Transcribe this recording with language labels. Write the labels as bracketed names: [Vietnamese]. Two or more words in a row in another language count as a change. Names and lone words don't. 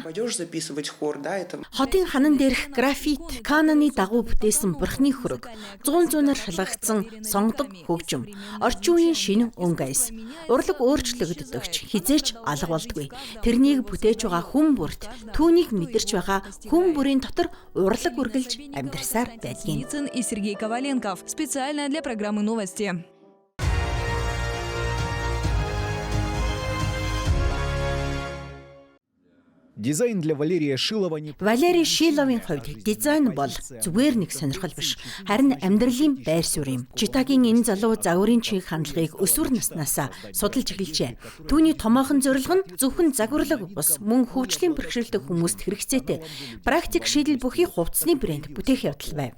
[Mongolian] Хотын ханан дээрх графит, Кананы дагуу бүтээсэн бурхны хөрөг, 100-100-аар шалгагдсан сонгодог хөгжим, орчин үеийн шинэ өнгө айс, урлаг өөрчлөгддөгч хизээч алга болдгүй. Тэрнийг бүтээж байгаа хүн бүрт түүнийг мэдэрч байгаа хүн бүрийн дотор урлаг үргэлж амьдарсаар байдгийг. [Russian] И Сергей Коваленков специально для программы новости. Дизайн для Валерия Шилова не... [Mongolian] Валерий Шиловын хувьд дизайн бол зүгээр нэг сонирхол биш. Харин амьдралын байр суурь юм. Читагийн энэ залуу загварын чиг хандлагыг өсвөр наснаасаа судалж эхэлжээ. Түүний томоохон зорилго нь зөвхөн загварлаг бус мөн хөгжлийн бэрхшээлтэй хүмүүст хэрэгцээтэй практик шийдэл бүхий хувцсны брэнд бүтээх явдал байв.